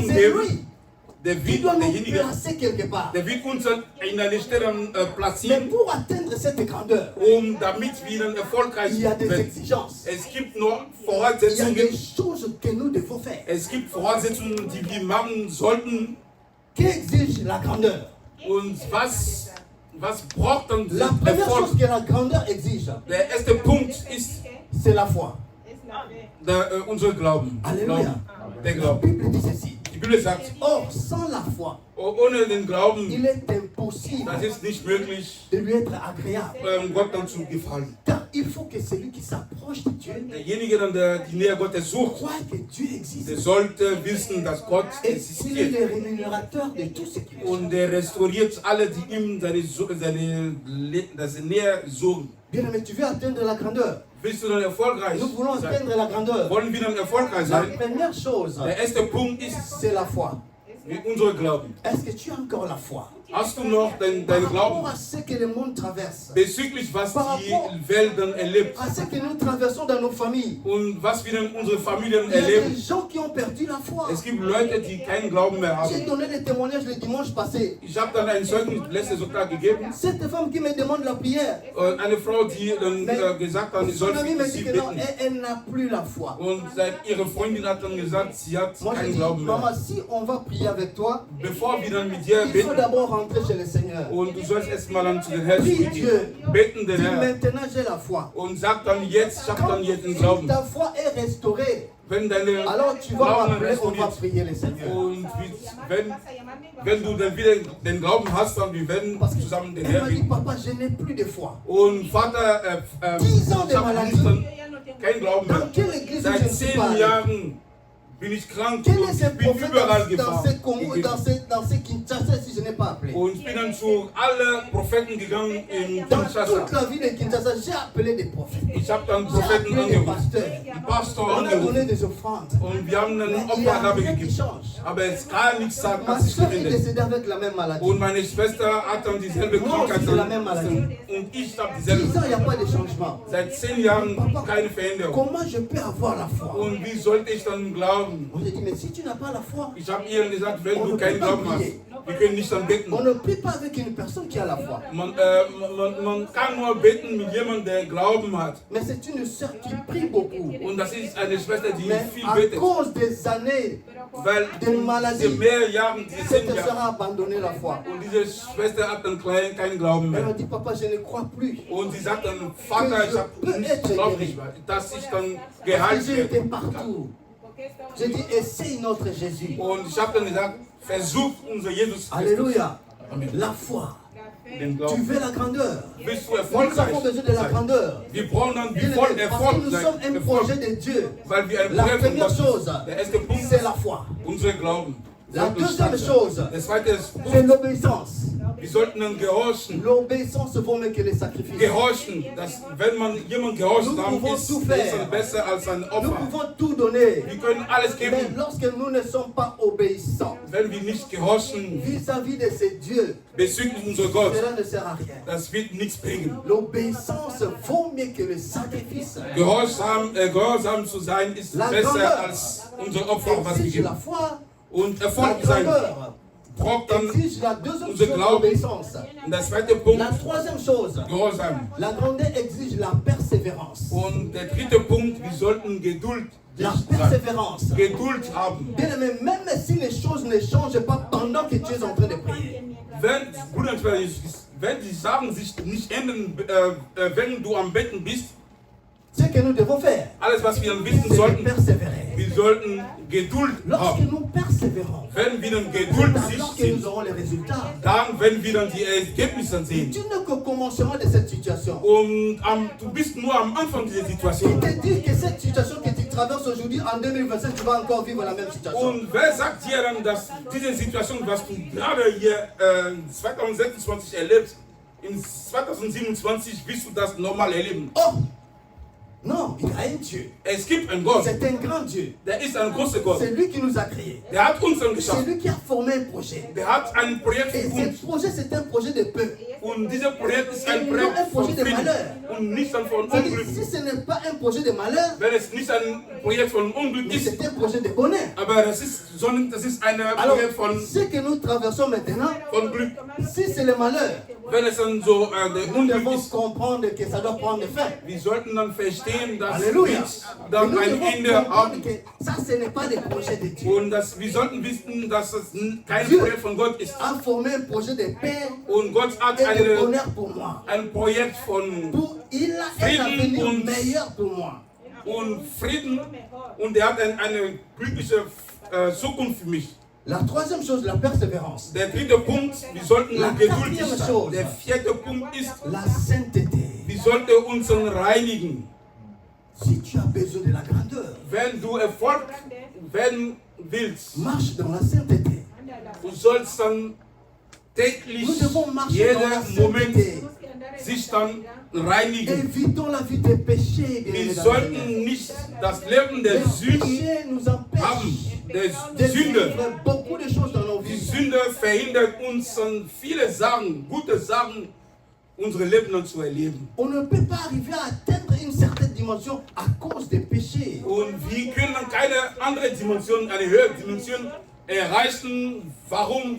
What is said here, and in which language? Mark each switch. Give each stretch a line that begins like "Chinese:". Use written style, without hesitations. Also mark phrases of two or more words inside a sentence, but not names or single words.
French: C'est
German: geben,
French: lui
German: der
French: qui
German: wird
French: doit nous
German: derjenige,
French: placer quelque part.
German: der wird uns in eine Stelle
French: Mais
German: platzieren,
French: pour atteindre cette grandeur,
German: damit wir erfolgreich
French: il y a des
German: werden.
French: exigences.
German: Es gibt nur
French: Il y a
German: Voraussetzungen,
French: des choses que nous devons faire.
German: es gibt Voraussetzungen, die wir machen sollten.
French: Qui exige la grandeur?
German: Und was braucht dann
French: La
German: den
French: première
German: Erfolg?
French: chose que la grandeur exige,
German: Der erste Punkt ist
French: c'est la foi.
German: unser Glauben.
French: Alléluia.
German: Der
French: La
German: Glauben.
French: Bible dit ceci.
German: Die Bibel sagt,
French: Or, sans la foi,
German: ohne den Glauben,
French: il est impossible
German: das ist nicht möglich,
French: de lui être agréable.
German: Gott dann zu gefallen.
French: Car il faut que celui qui s'approche de Dieu
German: Derjenige, dann, der die Nähe Gottes sucht,
French: croit que Dieu
German: der
French: existe.
German: sollte wissen, dass Gott
French: Et il est
German: existiert.
French: le rémunérateur de tout ce qu'il
German: Und der restauriert alle, die ihm seine Nähe suchen.
French: Bien aimé, tu veux atteindre la grandeur.
German: Willst du dann erfolgreich
French: Nous voulons
German: sein?
French: atteindre la grandeur.
German: Wollen wir dann erfolgreich
French: La
German: sein?
French: première chose,
German: Der erste Punkt ist
French: c'est la foi.
German: unser Glauben.
French: Est-ce que tu as encore la foi?
German: Hast du noch deinen
French: Par
German: Glauben
French: rapport à ce que le monde traverse,
German: bezüglich was die Welt dann erlebt
French: à ce que nous traversons dans nos familles,
German: und was wir in unsere Familien
French: il y a des
German: erleben?
French: gens qui ont perdu la foi.
German: Es gibt Leute, die keinen Glauben mehr
French: J'ai
German: haben.
French: donné le témoignage le dimanche passé.
German: Ich habe dann ein Zeugnis letzten Sonntag gegeben.
French: Cette femme qui me demande la prière,
German: Eine Frau, die dann gesagt hat, ich
French: son
German: soll
French: ami me
German: für
French: dit
German: sie
French: que non,
German: beten.
French: elle n'a plus la foi.
German: Und ihre Freundin hat dann gesagt, sie hat
French: Moi je
German: keinen
French: dis,
German: Glauben
French: maman,
German: mehr.
French: si on va prier avec toi,
German: Bevor wir dann mit dir
French: il faut
German: beten,
French: d'abord rentrer chez le Seigneur.
German: und du sollst erstmal dann zu den Herrn
French: Prie
German: gehen,
French: Dieu.
German: beten den
French: Dis
German: Herrn
French: maintenant j'ai la foi.
German: und sag dann jetzt, ich habe
French: Quand
German: dann jetzt den Glauben.
French: ta foi est restaurée,
German: Wenn deine
French: alors tu vas
German: Glauben
French: m'appeler, on va
German: restauriert
French: prier le Seigneur.
German: und wenn du dann wieder den Glauben hast, dann wir werden
French: Parce que
German: zusammen den
French: elle
German: Herrn
French: m'a dit,
German: beten.
French: papa, je n'ai plus de foi.
German: Und Vater,
French: 10 ans de
German: ich habe
French: maladie.
German: dann keinen Glauben
French: Dans
German: mehr.
French: quelle église je
German: Seit
French: ne suis
German: 10
French: pas allé?
German: Jahren bin ich krank
French: Quel
German: und
French: est ce
German: ich bin
French: prophète
German: überall
French: dans
German: gefahren.
French: ce Congo, dans ce Kinshasa si je n'ai pas appelé?
German: Und ich bin dann zu allen Propheten gegangen in
French: Dans
German: Kinshasa.
French: toute la ville de Kinshasa, j'ai appelé des prophètes.
German: Ich habe dann
French: J'ai
German: Propheten
French: appelé des
German: angerufen,
French: pasteurs.
German: die Pastor
French: On a donné
German: angerufen.
French: des offrandes.
German: Und wir haben eine
French: Mais il n'y a
German: Opfergabe
French: rien qui
German: gegeben.
French: change.
German: Aber es kann nichts sagen,
French: Ma
German: was sich
French: soeur est
German: verändert.
French: décédée avec la même maladie.
German: Und meine Schwester hat dann dieselbe
French: Moi
German: Krankheit.
French: aussi, c'est la même maladie.
German: Und ich habe
French: 10
German: dieselbe.
French: ans, il n'y a pas de changement.
German: Seit 10 Jahren keine Veränderung.
French: Comment je peux avoir la foi?
German: Und wie sollte ich dann glauben?
French: On lui dit, mais si tu n'as pas la foi,
German: Ich habe ihr gesagt, wenn du keinen Glauben hast, wir können nicht dann beten.
French: on ne prie pas avec une personne qui a la foi.
German: Man kann nur beten mit jemandem, der Glauben hat.
French: Mais c'est une sœur qui prie beaucoup.
German: Und das ist eine Schwester, die
French: Mais
German: viel
French: à
German: betet.
French: cause des années,
German: Weil
French: de maladie,
German: diese mehr Jahren, diese 10
French: cette sœur
German: Jahre.
French: a abandonné la foi.
German: Und diese Schwester hat dann keinen Glauben
French: Elle m'a
German: mehr.
French: dit, papa, je ne crois plus.
German: Und sie sagt dann, Vater, ich glaube nicht, dass ich dann
French: Parce
German: geheilt
French: que j'ai été
German: werde.
French: partout. J'ai dit, essaye notre Jésus.
German: Und ich habe dann gesagt, versuch unser Jesus Christus.
French: Alléluia. La foi.
German: Den
French: Tu
German: Glauben.
French: veux la grandeur.
German: Bist du
French: Nous
German: erfolgreich?
French: avons besoin de la
German: sein?
French: grandeur.
German: Wir brauchen dann
French: Bien
German: voll
French: aimé, parce que
German: Erfolg
French: nous
German: sein.
French: sommes un
German: Erfolg.
French: projet de Dieu.
German: Weil wir ein
French: La
German: Projekt von
French: première
German: Gott
French: chose,
German: sind. Der erste Punkt
French: c'est
German: ist
French: la foi.
German: unser Glauben.
French: La
German: Sollten
French: deuxième
German: stark sein.
French: chose,
German: Der zweite ist,
French: c'est l'obéissance.
German: wir sollten dann gehorchen.
French: L'obéissance vaut mieux que les sacrifices.
German: Gehorchen, dass wenn man jemand gehorsam
French: Nous pouvons
German: ist,
French: tout
German: der ist
French: faire.
German: dann besser als ein
French: Nous
German: Opfer.
French: pouvons tout donner.
German: Wir können alles
French: Mais
German: geben,
French: lorsque nous ne sommes pas obéissants
German: wenn wir nicht gehorchen
French: vis-à-vis de ces dieux,
German: bezüglich unser Gott.
French: cela ne sert à rien.
German: Das wird nichts bringen.
French: L'obéissance vaut mieux que le sacrifice.
German: Gehorsam zu sein ist
French: La
German: besser
French: grandeur
German: als unser Opfer, was wir
French: exige la
German: geben.
French: foi.
German: Und
French: La
German: Erfolg sein
French: grandeur
German: braucht dann
French: exige la deuxième
German: unser
French: chose,
German: Glauben.
French: l'obéissance.
German: Und der zweite Punkt,
French: La troisième chose,
German: Gehorsam.
French: la grandeur exige la persévérance.
German: Und der dritte Punkt, wir sollten Geduld
French: La
German: sein.
French: persévérance.
German: Geduld haben.
French: Bien aimé, même si les choses ne changent pas pendant que tu es en train de prier,
German: Bruder, wenn die Sachen sich nicht ändern, wenn du am Betten bist,
French: ce que nous devons faire,
German: alles was wir dann wissen
French: c'est de
German: sollten,
French: persévérer.
German: wir sollten Geduld
French: Lorsque
German: haben.
French: nous persévérons,
German: Wenn wir dann
French: c'est
German: geduldig
French: alors que nous
German: sind,
French: aurons les résultats.
German: dann, wenn wir dann die Ergebnisse sehen.
French: Tu n'es qu'au commencement de cette situation.
German: Und du bist nur am Anfang dieser
French: Qui
German: Situation.
French: te dit que cette situation que tu traverses aujourd'hui, en 2025, tu vas encore vivre la même situation?
German: Und wer sagt dir dann, dass diese Situation, was du gerade hier 2026 erlebst, in 2027 wirst du das normal erleben?
French: Oh, Non, il y a un Dieu.
German: Es gibt einen Gott.
French: C'est un grand Dieu.
German: Der ist ein großer Gott.
French: C'est lui qui nous a créés.
German: Der hat uns dann
French: C'est
German: geschaffen.
French: lui qui a formé un projet.
German: Der hat ein Projekt
French: Et
German: für
French: ce
German: uns.
French: projet, c'est un projet de paix.
German: Und dieser Projekt ist ein
French: Et non
German: Projekt
French: un
German: von
French: projet de
German: Frieden
French: malheur.
German: und nicht dann von
French: C'est-à-dire,
German: Unglück.
French: si ce n'est pas un projet de malheur,
German: Wenn es nicht ein Projekt von Unglück
French: mais
German: ist,
French: c'est un projet de bonheur.
German: aber das ist, sondern das ist ein
French: Alors,
German: Projekt von
French: ce que nous traversons maintenant,
German: Glück.
French: si c'est le malheur,
German: Wenn es dann so der
French: nous
German: Unglück
French: devons
German: ist,
French: comprendre que ça doit prendre fin.
German: wir sollten dann verstehen, dass
French: Alléluia.
German: es
French: Et
German: dann
French: nous
German: ein
French: devons
German: Ende
French: comprendre
German: haben.
French: que ça, ce n'est pas le projet de Dieu.
German: Und wir sollten wissen, dass es kein
French: Dieu
German: Projekt von Gott ist.
French: a formé un projet de paix
German: Und Gott hat
French: et de bonheur pour moi.
German: ein Projekt von
French: Il a un avenir meilleur pour moi.
German: und Frieden und er hat eine glückliche Zukunft für mich.
French: La troisième chose, la persévérance.
German: Der dritte Punkt, wir sollten
French: La
German: geduldig
French: quatrième
German: sein.
French: chose.
German: Der vierte Punkt ist,
French: La sainteté.
German: wir sollten uns reinigen.
French: Si tu as besoin de la grandeur,
German: Wenn du Erfolg werden willst,
French: marche dans la sainteté.
German: du sollst dann täglich,
French: Nous devons marcher dans la
German: jeden Moment
French: sainteté.
German: sich dann reinigen.
French: Évitons la vie des péchés. bien
German: Wir
French: aimés dans le
German: sollten
French: Seigneur.
German: nicht das Leben der
French: Les
German: Sünden
French: péchés nous empêchent
German: haben. Der
French: de
German: Sünde.
French: vivre beaucoup de choses dans nos
German: Die
French: vies.
German: Sünde verhindert uns an viele Sachen, gute Sachen, unsere Leben dann zu erleben.
French: On ne peut pas arriver à atteindre une certaine dimension à cause des péchés.
German: Und wir können dann keine andere Dimension, eine höhere Dimension erreichen. Warum?